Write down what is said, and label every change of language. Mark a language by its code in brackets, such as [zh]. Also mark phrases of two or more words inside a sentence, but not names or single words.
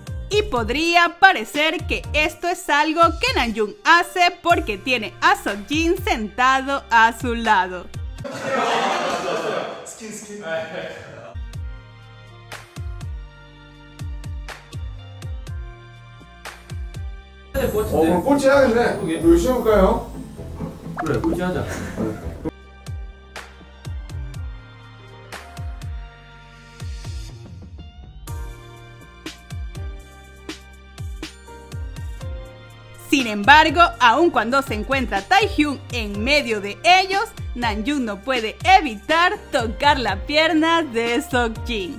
[es] Y podría parecer que esto es algo que Namjoon hace porque tiene a Seokjin sentado a su lado. [ko] 그럼 꼴찌 해야겠네. 열심히 해볼까요? 그래, 꼴찌 하자. [es] Sin embargo, aun cuando se encuentra Taehyung en medio de ellos, Namjoon no puede evitar tocar la pierna de Seokjin.